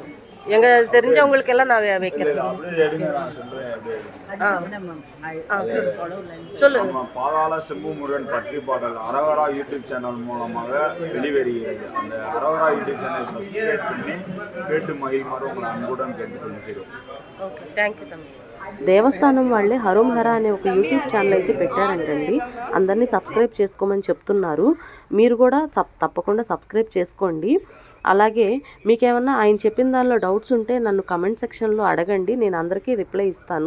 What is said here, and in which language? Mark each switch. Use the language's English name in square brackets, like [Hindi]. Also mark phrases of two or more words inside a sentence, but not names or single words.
[Tamil] எங்கள் தெரிஞ்சவங்களுக்கு எல்லாம் நான் வைக்கிறேன். அப்படியே எடுங்க, நான் சொல்கிறேன். சொல்லு. பாதாள செம்பு முருகன் பற்றி பாடல் அரவரா யூடியூப் சேனல் மூலமாக வெளிவருகிறது. அந்த அரவரா யூடியூப் சேனல் சப்ஸ்கிரைப் பண்ணி கேட்டு மகிழ்மாறு உங்களை அன்புடன் கேட்டுக்கொள்கிறோம். [Telugu] ఓకే, థ్యాంక్ యూ తమ్ముడు. దేవస్థానం వాళ్ళే హరోం హరా అనే ఒక యూట్యూబ్ ఛానల్ అయితే పెట్టారంటండి. అందరినీ సబ్స్క్రైబ్ చేసుకోమని చెప్తున్నారు. మీరు కూడా తప్పకుండా సబ్స్క్రైబ్ చేసుకోండి. అలాగే మీకేమన్నా ఆయన చెప్పిన దానిలో డౌట్స్ ఉంటే నన్ను కమెంట్ సెక్షన్లో అడగండి, నేను అందరికీ రిప్లై ఇస్తాను.